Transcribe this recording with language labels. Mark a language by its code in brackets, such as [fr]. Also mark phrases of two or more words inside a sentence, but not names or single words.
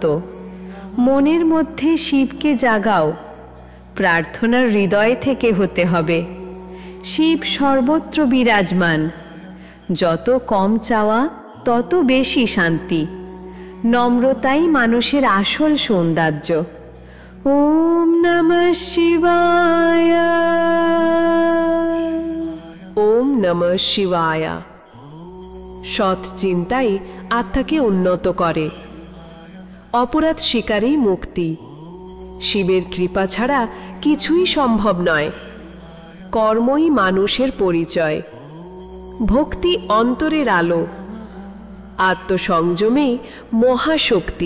[bn] মনের মধ্যে শিবকে জাগাও, প্রার্থনার হৃদয় থেকে হতে হবে। শিব সর্বত্র বিরাজমান, যত কম চাওয়া তত বেশি শান্তি, নম্রতাই মানুষের আসল সৌন্দর্য। [sa] ওম নমঃ শিবায়। ওম নমঃ শিবায়। [bn] সৎ চিন্তাই আত্মাকে উন্নত করে, অপরাধ স্বীকারেই মুক্তি। শিবের কৃপা ছাড়া কিছুই সম্ভব নয়, কর্মই মানুষের পরিচয়। ভক্তি অন্তরের আলো, আত্মসংযমেই মহাশক্তি।